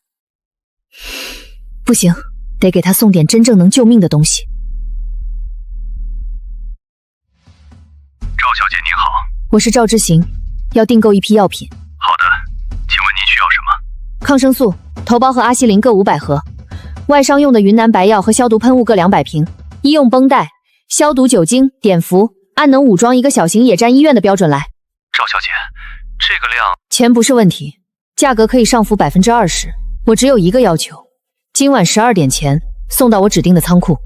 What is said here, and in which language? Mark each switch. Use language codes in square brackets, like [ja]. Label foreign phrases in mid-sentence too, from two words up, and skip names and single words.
[zh] 不行，得給他送點真正能救命的東西。趙小姐您好，我是趙之行，要訂購一批藥品。好的，請問您需要什麼？抗生素、頭孢和阿西林各500盒，外傷用的雲南白藥和消毒噴霧各200瓶，醫用繃帶、消毒酒精、碘伏，按能武裝一個小型野戰醫院的標準來。趙小姐，這個量…… 錢不是問題，價格可以上浮20%。我只有一個要求，今晚12點前送到我指定的倉庫。